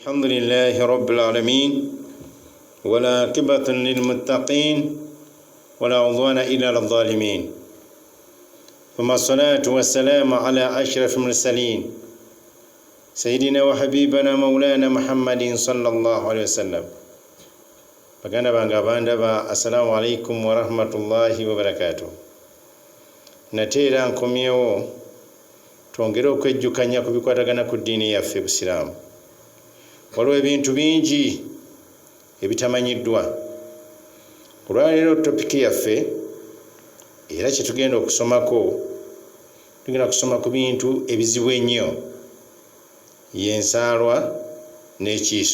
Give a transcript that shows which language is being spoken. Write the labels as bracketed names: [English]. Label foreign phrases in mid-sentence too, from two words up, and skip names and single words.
[Arabic] الحمد لله رب العالمين ولا عاقبة للمتقين ولا عدوان إلا على الظالمين ثم الصلاة والسلام على أشرف المرسلين سيدنا وحبيبنا مولانا محمد صلى الله عليه وسلم [Ganda] baganda banga bandaba [Arabic] السلام عليكم ورحمة الله وبركاته. [Ganda] Nateera nkomyewo twongere okwejjukanya ku bikwatagana ku ddiini yaffe Busiraamu. Waliwo ebintu bingi ebitamanyiddwa. Olwaleero topiki yaffe era kyetugenda okusomako, tugenda kusoma ku bintu ebizibu ennyo, y'ensaalwa n'ekiiso.